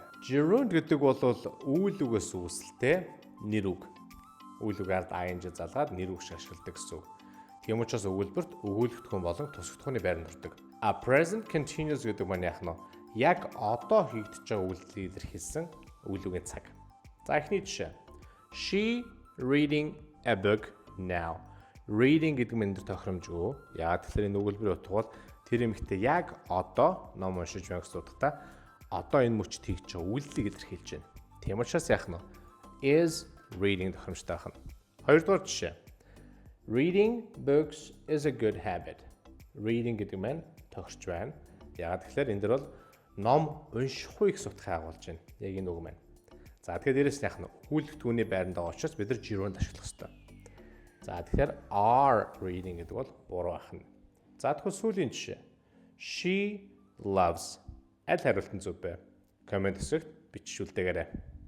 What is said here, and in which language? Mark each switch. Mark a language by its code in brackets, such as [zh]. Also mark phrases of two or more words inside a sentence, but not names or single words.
[mn] Gerund гэдэг бол үйл үгээс үүсэлтэй нэр үг. Үйл үг ард ing залгаад нэр үг шиг ашигладаг гэсэн үг. Тийм учраас өгүүлбэрт өгүүлэгдэхүүн болон тусгадхууны байранд ордог. [en] A present continuous [mn] гэдэг маань яах нь яг одоо хийгдэж байгаа үйлдэлийг илэрхийлсэн үйл үгийн цаг. За эхний жишээ. [en] She reading a book now. [mn] Reading гэдэг нь энэ тохиромжгүй. Яг тэгэхээр энэ өгүүлбэрийн утга бол тэр эмэгтэй яг одоо ном уншиж байна гэсэн утгатай одоо энэ мөчд хийж байгаа үйлдэлийг илэрхийлж байна. Тийм учраас яах нь [en] is reading [mn] тохиромжтой байх нь. Хоёрдугаар жишээ. [en] Reading books is a good habit. [mn] Reading гэдэг нь тохирч байна. Яг тэгэхээр энэ дэр бол ном уншихгүй гэсэн утгыг агуулж байна. Яг энэ үг маань. За тэгэхээр дээрэс нь яах нь өгүүлбэртгүүний байранд байгаа учраас бид нар gerund ашиглах хэрэгтэй. За тэгэхээр [en] are reading [mn] гэдэг бол буруу байх нь. За тэгэхээр сүүлийн жишээ. [en] She loves. [mn] Аль хариулт нь зөв бэ? Комент хэсэгт бичүүлдээгээрэй.